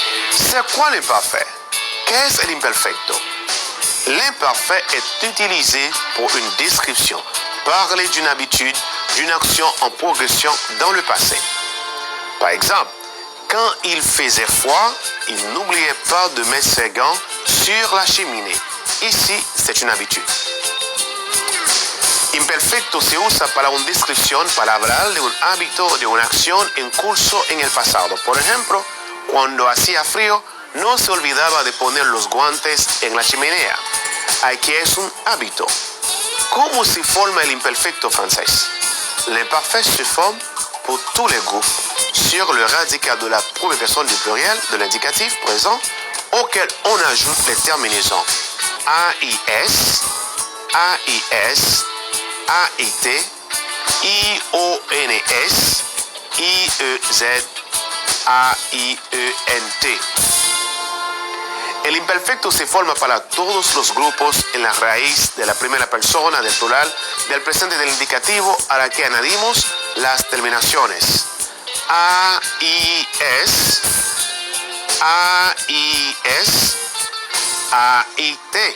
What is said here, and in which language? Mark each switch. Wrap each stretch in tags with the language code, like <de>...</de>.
<fr>C'est quoi l'imparfait? Qu'est-ce l'imperfecto? L'imparfait est utilisé pour une description, parler d'une habitude, d'une action en progression dans le passé. Par exemple, quand il faisait froid, il n'oubliait pas de mettre ses gants sur la cheminée. Ici, c'est une habitude.</fr> <es>Imperfecto se usa para una descripción palabral de un hábito o de una acción en curso en el pasado. Por ejemplo, cuando hacía frío, no se olvidaba de poner los guantes en la chimenea. Aquí es un hábito. ¿Cómo se forma el imperfecto francés?</es> <fr>L'imparfait se forme pour tous les groupes sur le radical de la première personne du pluriel de l'indicatif présent auquel on ajoute les terminaisons AIS, AIS, AIT, IONS, IEZ, AIENT.</fr> <es>El imperfecto se forma para todos los grupos en la raíz de la primera persona del plural del presente del indicativo a la que añadimos las terminaciones AIS, AIS, AIT.</es>